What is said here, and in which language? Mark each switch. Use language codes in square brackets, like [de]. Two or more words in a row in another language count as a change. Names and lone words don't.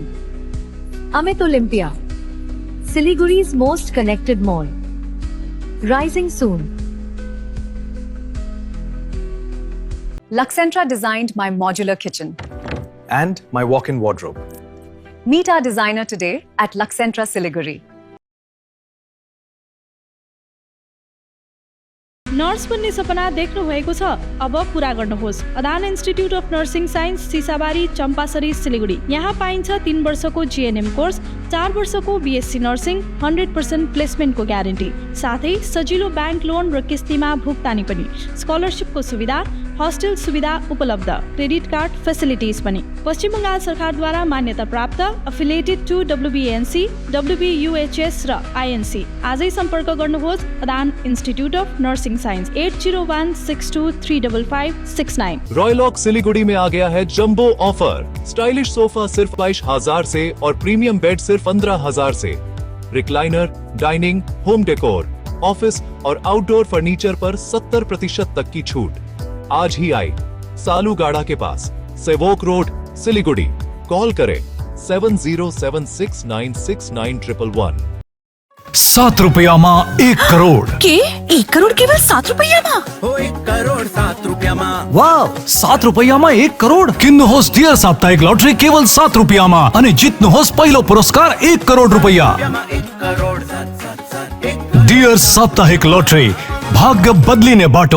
[en] Amit Olympia, Siliguri's most connected mall. Rising soon. Luxentra designed my modular kitchen. And my walk-in wardrobe. Meet our designer today at Luxentra Siliguri. [ne] नर्स बन्ने सपना देख्नु भएको छ, अब पूरा गर्नुहोस्। अदान इन्स्टिट्युट अफ नर्सिङ साइन्स, सिसाबारी, चम्पासरी, सिलिगुडी। यहाँ पाइन्छ 3 वर्षको [en] GNM course, [ne] 4 वर्षको [en] BSc nursing, [ne] 100% प्लेसमेन्टको ग्यारेन्टी, साथै सजिलो ब्याङ्क लोन र किस्तीमा भुक्तानी पनि, स्कलरसिपको सुविधा, हस्टेल सुविधा उपलब्ध, [en] credit card facilities [ne] पनि। पश्चिम बङ्गाल सरकारद्वारा मान्यता प्राप्त, [en] affiliated to WBNC, WBUHS [ne] र आइएनसी। आजै सम्पर्क गर्नुहोस् अदान इन्स्टिट्युट अफ नर्सिङ साइंस 8016235569। [hi] रॉयलॉक सिलीगुड़ी में आ गया है [en] jumbo offer. stylish sofa [hi] सिर्फ 22,000 से और [en] premium bed [hi] सिर्फ 15,000 से। रिक्लाइनर, डाइनिंग, [en] home decor, [hi] ऑफिस और [en] outdoor furniture [hi] पर 70% तक की छूट। आज ही आई सालूगाड़ा के पास, सेवोक रोड, सिलीगुड़ी। कॉल करें 7076969111। [ne] 7 रुपयामा 1 करोड़ के 1 करोड़ केवल 7 रुपयामा? 1 करोड़ 7 रुपयामा। वाव, 7 रुपयामा 1 करोड़ किन्नुहोस् डियर साप्ताहिक लटरी केवल 7 रुपयामा अनि जित्नुहोस् पहिलो पुरस्कार 1 करोड़ रुपैयाँ। डियर साप्ताहिक लटरी, भाग्य बदलिने बाटो।